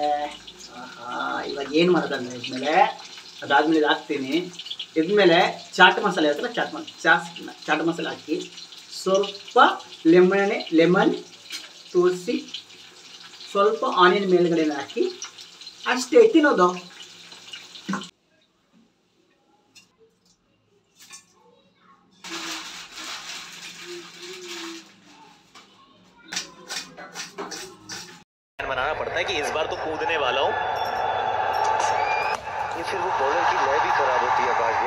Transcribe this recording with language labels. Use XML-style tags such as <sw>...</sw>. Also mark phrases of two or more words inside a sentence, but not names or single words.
<kn>ಇವಾಗ ಏನು ಮಾಡೋದಂದ್ರೆ ಇದ್ಮೇಲೆ ಅದಾದ್ಮೇಲೆ ಇದು ಹಾಕ್ತೀನಿ. ಇದ್ಮೇಲೆ ಚಾಟ್ ಮಸಾಲೆ ಇರುತ್ತಲ್ಲ, ಚಾಟ್ ಮಸಾಲೆ ಹಾಕಿ ಸ್ವಲ್ಪ ಲೆಮನ್ ತುಳಸಿ ಸ್ವಲ್ಪ ಆನಿಯನ್ ಮೇಲ್ಗಡೆ ಹಾಕಿ ಅಷ್ಟೇ ತಿನ್ನೋದು.</kn> <hi>मनाना पड़ता है कि इस बार तो कूदने वाला हूँ। ये फिर वो बॉलर की लय भी खराब होती है भाग्य।</hi>